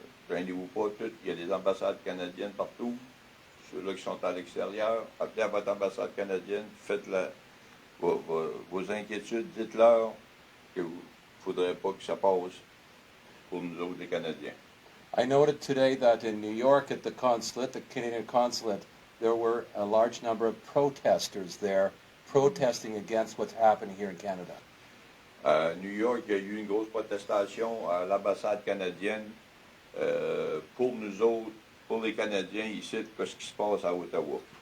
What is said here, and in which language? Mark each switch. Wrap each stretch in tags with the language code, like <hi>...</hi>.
<fr>Gênez-vous pas toutes, il y a des ambassades canadiennes partout. Ceux-là qui sont à l'extérieur, appelez à votre ambassade canadienne, faites vos inquiétudes, dites-leur qu'il ne faudrait pas que ça passe pour nous autres, les Canadiens.</fr> <en>I noted today that in New York at the consulate, the Canadian consulate, there were a large number of protesters there protesting against what's happening here in Canada.</en> <fr>À New York, il y a eu une grosse protestation à l'ambassade canadienne pour nous autres, pour les Canadiens ici, de ce qui se passe à Ottawa.</fr>